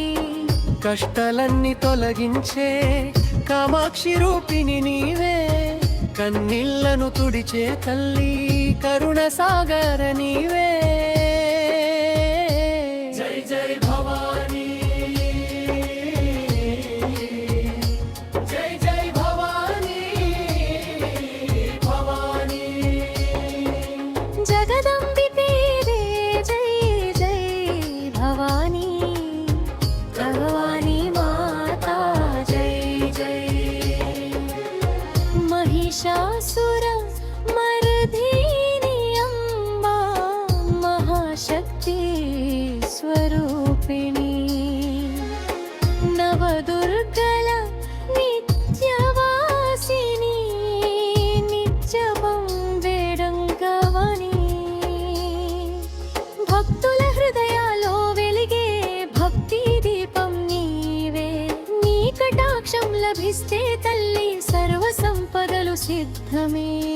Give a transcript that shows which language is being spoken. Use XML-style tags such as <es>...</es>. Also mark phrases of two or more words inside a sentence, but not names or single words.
<te>కష్టాలన్నీ తొలగించే కామాక్షి రూపిణి నీవే కన్నీళ్లను తుడిచే తల్లి కరుణ సాగర నీవే జై జై భవానీ జై జై భవానీ భవానీ జగదంబికే జై జై భవానీ భగవానీ మాతా జై జై</te> <sa>महिषासुर मर्दिनी अम्बा महाशक्ति स्वरूपिणी</sa> <te>నవదుర్గల నిత్యవాసిని నిత్యం వేడంగవని భక్తుల హృదయాలో వెలిగే భక్తి దీపం నీవే నీ కటాక్షం లభిస్తే తల్లీ సర్వ సంపదలు సిద్ధమే</te>